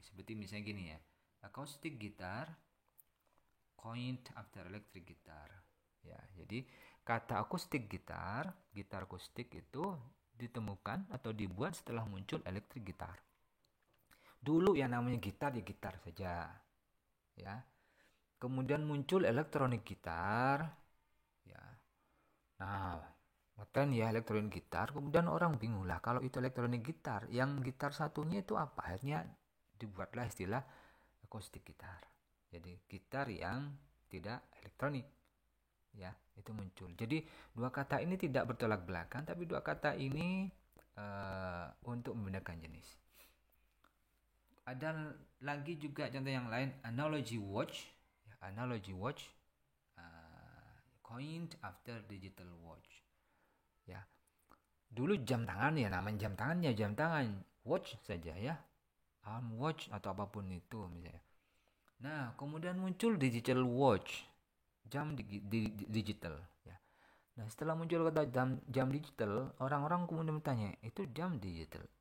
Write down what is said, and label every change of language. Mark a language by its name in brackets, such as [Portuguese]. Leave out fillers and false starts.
[Indonesian] Seperti misalnya gini ya, [English] acoustic guitar coined after electric guitar. [Indonesian] Ya, jadi kata akustik gitar akustik itu ditemukan atau dibuat setelah muncul electric gitar. Dulu yang namanya gitar ya gitar saja. Ya. Kemudian muncul elektronik gitar. Ya. Nah, ngetren ya elektronik gitar, kemudian orang bingung lah kalau itu elektronik gitar, yang gitar satunya itu apa? Akhirnya dibuatlah istilah akustik gitar. Jadi gitar yang tidak elektronik. Ya, itu muncul. Jadi dua kata ini tidak bertolak belakang, tapi dua kata ini untuk membedakan jenis. Ada lagi juga contoh yang lain, analogy watch. [English] Analogy watch coined after digital watch. [Indonesian] Ya, dulu jam tangan ya, namanya jam tangan ya jam tangan, watch saja ya, arm watch atau apapun itu misalnya. Nah, kemudian muncul digital watch, jam digital ya. Nah, setelah muncul kata jam digital, orang-orang kemudian bertanya, itu jam digital.